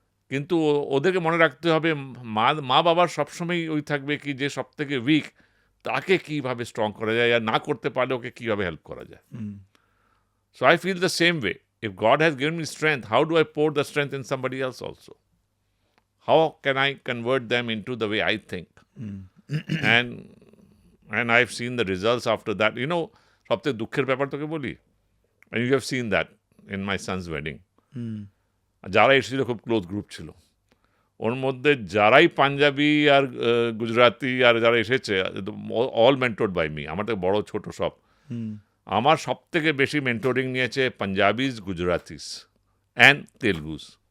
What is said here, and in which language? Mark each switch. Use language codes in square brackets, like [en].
[bn] কিন্তু ওদেরকে মনে রাখতে হবে মা বাবার সবসময় ওই থাকবে কি যে সব থেকে উইক তাকে কীভাবে স্ট্রং করা যায়, আর না করতে পারলে ওকে কীভাবে হেল্প করা যায়। [en] So I feel the same way, if God has given me strength, how do I pour the strength in somebody else also? How can I convert them into the way I think? And I've seen the results after that. You know, [bn] সবথেকে দুঃখের ব্যাপার তোকে বলি, [en] and you have seen that in my son's wedding. [bn] যারা এসেছিল খুব close group ছিল, ওর মধ্যে যারাই পাঞ্জাবি আর গুজরাটি আর যারা এসেছে, [en] all mentored by me, [bn] আমার থেকে বড় ছোট সব। আমার সব থেকে বেশি মেন্টরিং নিয়েছে পাঞ্জাবিজ, গুজরাটিস অ্যান্ড তেলুগুস।